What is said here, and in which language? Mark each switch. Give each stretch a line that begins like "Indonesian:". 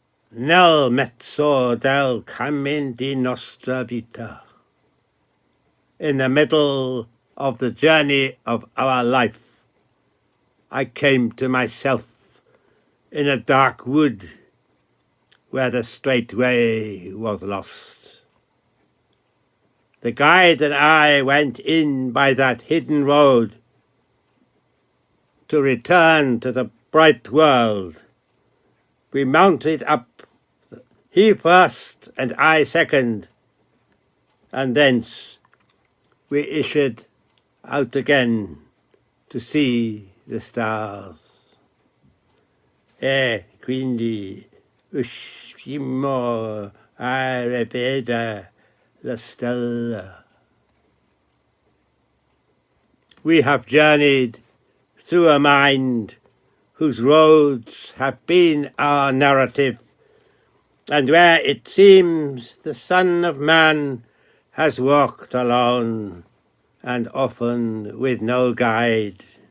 Italian: Nel mezzo del cammin di nostra vita.
English: In the middle of the journey of our life, I came to myself in a dark wood where the straight way was lost. The guide and I went in by that hidden road to return to the bright world. We mounted up, he first and I second, and thence we issued out again to see the stars.
Italian: E quindi uscimmo a rivedere la stella.
English: We have journeyed through a mind whose roads have been our narrative, and where it seems the Son of Man has walked alone, and often with no guide.